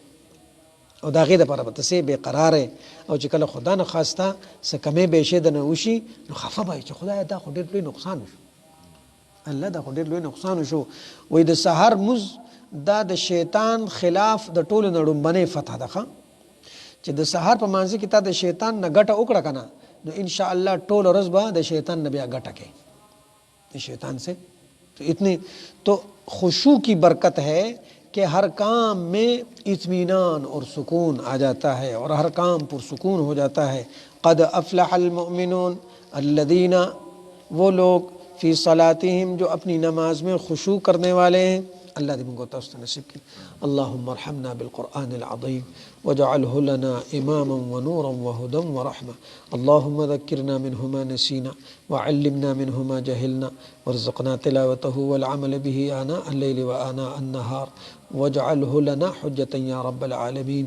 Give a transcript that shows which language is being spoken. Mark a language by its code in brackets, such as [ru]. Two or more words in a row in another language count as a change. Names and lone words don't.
[ps] او د هغې دپاره به ته سې بې قراره او چې کله خدا نه خواسته څه کمې بیشې د نه وشي نو خفه به چې خدایه دا خو ډېر لوی نقصان وشو الله دا خو ډېر لوی نقصان وشو. وایي د سحر مونځ دا د شیطان خلاف د ټولو نه ړومبنۍ فتح ده چې د سحر په مانځه کې تا د شیطان نه ګټه وکړه که نه نو انشاءالله ټوله ورځ به د شیطان نه بیا ګټه کوي د [ur] شیطان سے. تو اتنی تو خشوع کی برکت ہے کہ ہر کام میں اطمینان اور سکون آ جاتا ہے اور ہر کام پرسکون ہو جاتا ہے. [ar] قد افلح المؤمنون الذین [ur] وہ لوگ [ar] فی صلاتہم [ur] جو اپنی نماز میں خشوع کرنے والے ہیں. [ps] اللہ دی منگو تاسو نصیب کی. [ar] اللہم ارحمنا بالقرآن العظیم واجعله لنا إماما ونورا وهدى ورحمة. اللهم ذكرنا منه ما نسينا وعلمنا منه ما جهلنا وارزقنا تلاوته والعمل به آناء الليل وآناء النهار واجعله لنا حجة يا رب العالمين.